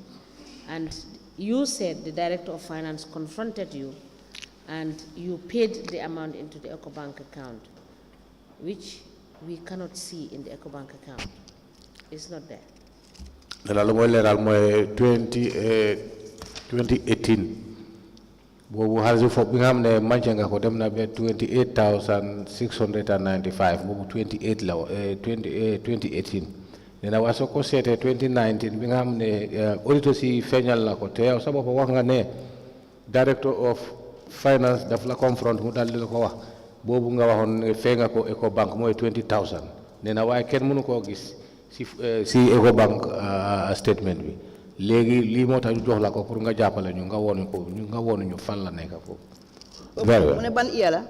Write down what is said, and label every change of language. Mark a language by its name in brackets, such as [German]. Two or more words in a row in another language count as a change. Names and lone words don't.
[English] And you said the Director of Finance confronted you and you paid the amount into the EcoBank account, which we cannot see in the EcoBank account. It's not there. 2018. [Wolof] Bobu halzu fo bi nga xam ne manche nga ko dem na be 28,695 bobu 28 la 2018 nena waso ko sété 2019 bi nga xamné auditor si feñal la ko té yow sa bop wax nga né [English] director of finance [Wolof] daf la confront mu dal di la ko wax bobu nga waxon fé nga ko Eco Bank moy 20,000 nena way kenn mënu ko gis si Eco Bank statement bi légui li motax ñu jox la ko pour nga jappalé ñu nga wonu ko nga wonu ñu fan la nekk ko mu ne ban iya la